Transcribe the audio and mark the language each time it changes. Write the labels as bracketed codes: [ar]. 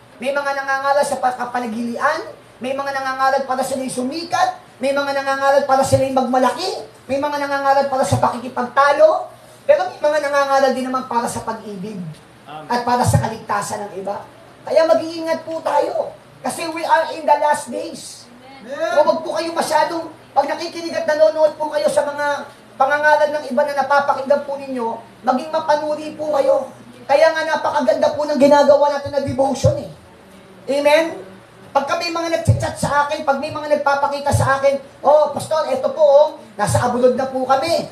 [tl] May mga nangangaral sa kapanagilian, may mga nangangaral para sila'y sumikat, may mga nangangaral para sila'y magmalaki, may mga nangangaral para sa pakikipagtalo, pero may mga nangangaral din naman para sa pag-ibig at para sa kaligtasan ng iba. Kaya mag-iingat po tayo. [en] Kasi we are in the last days. [tl] So wag po kayo masyadong, pag nakikinig at nanonood po kayo sa mga pangangalan ng iba na napapakinggan po ninyo, maging mapanuri po kayo. Kaya nga napakaganda po ng ginagawa natin na devotion Amen? Pagka may mga nag-chat sa akin, pag may mga nagpapakita sa akin, oh, Pastor, eto po, oh, nasa abulod na po kami.